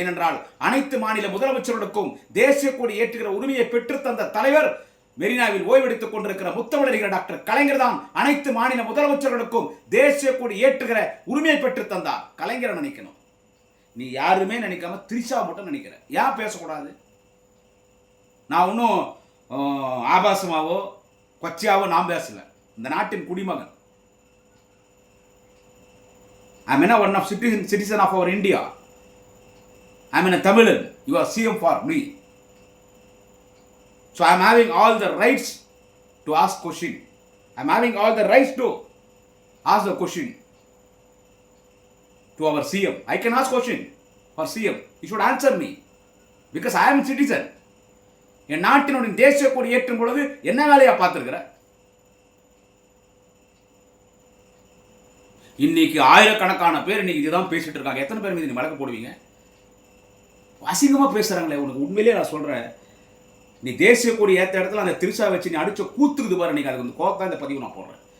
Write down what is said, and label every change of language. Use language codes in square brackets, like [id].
[ta] ஏனென்றால் அனைத்து மாநில முதலமைச்சர்களுக்கும் தேசிய கொடி ஏற்றுகிற உரிமையை பெற்றுத்தந்த தலைவர், மெரினாவில் ஓய்வெடுத்துக் கொண்டிருக்கிற முத்தமிழர்கள் டாக்டர் கலைஞர் தான் அனைத்து மாநில முதலமைச்சர்களுக்கும் தேசிய கொடி ஏற்றுகிற உரிமையை பெற்றுத்தந்தார். கலைஞரை நினைக்கணும். நீ யாருமே நினைக்காம திரிஷா மட்டும் நினைக்கிற. ஏன் பேசக்கூடாது? நான் இன்னும் ஆபாசமாவோ கொச்சையாவோ நான் பேசல. இந்த நாட்டின் குடிமகன். [en] I'm one of citizen of our India. I'm a Tamilan. You are CM for me. So I'm having all the rights to ask question. I'm having all the rights to ask the question to our CM. I can ask question for CM. He should answer me because I am a citizen. [ta] என் நாட்டினுடைய தேசிய கொடி ஏற்றும் பொழுது என்ன வேலையா பார்த்துருக்கிற? இன்னைக்கு ஆயிரக்கணக்கான பேர் இன்னைக்கு இதுதான் பேசிட்டு இருக்காங்க. எத்தனை பேர் மீது நீ வழக்கு போடுவீங்க? அசிங்கமாக பேசுகிறாங்களே. உனக்கு உண்மையிலேயே நான் சொல்கிறேன், நீ தேசிய கொடி ஏற்ற இடத்துல அந்த திரிஷா வச்சு நீ அடிச்ச கூத்துக்குது பாரு. இன்னைக்கு அதுக்கு வந்து கோத்தா இந்த பதிவு நான் போடுறேன்.